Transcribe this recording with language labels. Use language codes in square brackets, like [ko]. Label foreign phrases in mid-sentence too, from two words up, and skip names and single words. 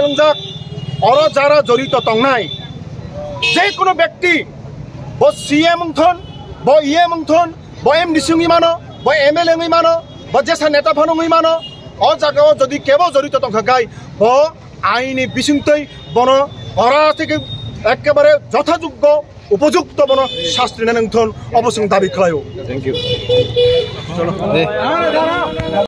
[trp] लंजाक अर जारा जड़ित तंगनाय जे कोनो व्यक्ति ब सीएम अंथन ब ईएम अंथन ब एमडीसी मानो ब एमएलए मानो ब जेसा नेता फानुङै मानो अ जागाव जदि केबो जड़ित तंखाखाय ब आईनि बिसुंतै बन हरा থেকে एकेबारे যথাযোগ্য उपयुक्त बन शास्त्री नंथन अवश्य दाबी खालायो। [en] Thank you.